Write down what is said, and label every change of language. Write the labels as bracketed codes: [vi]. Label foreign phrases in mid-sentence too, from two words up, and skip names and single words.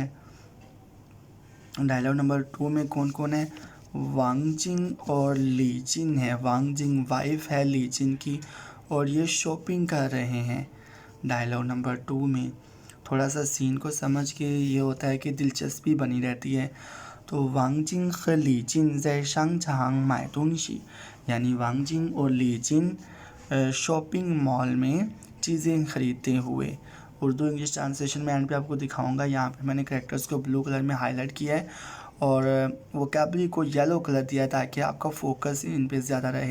[en] dialogue number [ur] 2 میں کون کون ہے? وانگجنگ اور لیجن ہے. وانگجنگ وائف ہے لیجن کی، اور یہ شاپنگ کر رہے ہیں. [en] dialogue number [ur] 2 میں تھوڑا سا سین کو سمجھ کے یہ ہوتا ہے کہ دلچسپی بنی رہتی ہے. [zh] तो वांगजिंग 和李静在商场买东西, [ur] یعنی وانگجنگ اور لیجن [en] shopping mall [ur] میں چیزیں خریدتے ہوئے. اردو [en] English translation [ur] میں اینڈ پہ آپ کو دکھاؤں گا۔ یہاں پہ میں نے کیریکٹرز کو [en] blue colour [ur] میں ہائی لائٹ کیا ہے اور ووکیبلری کو [en] yellow colour [ur] دیا ہے تاکہ آپ کا فوکس ان پہ زیادہ رہے.